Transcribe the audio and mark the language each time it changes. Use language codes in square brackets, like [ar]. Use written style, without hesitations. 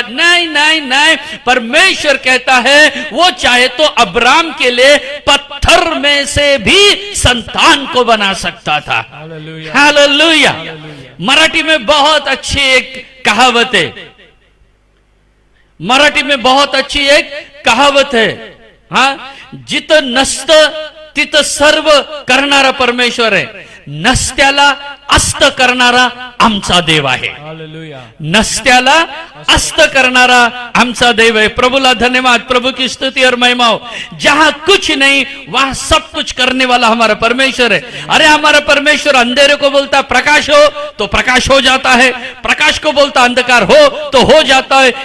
[hi] नहीं नहीं नहीं, परमेश्वर कहता है वो चाहे तो अब्राम के लिए पत्थर में से भी संतान को बना सकता था। हालेलुया। मराठी में बहुत अच्छी एक कहावत है, मराठी में बहुत अच्छी एक कहावत है। हाँ, [mr] जिथं नसतं तिथं सर्व करणारा परमेश्वर आहे. नसत्याला अस्त करणारा आमचा देव आहे. हालेलुया. नसत्याला अस्त करणारा आमचा देव है. प्रभुला धन्यवाद, [hi] प्रभु की स्तुति और महिमा हो. जहां कुछ नहीं वहां सब कुछ करने वाला हमारा परमेश्वर है. अरे हमारा परमेश्वर अंधेरे को बोलता प्रकाश हो तो प्रकाश हो जाता है, प्रकाश को बोलता अंधकार हो तो हो जाता है.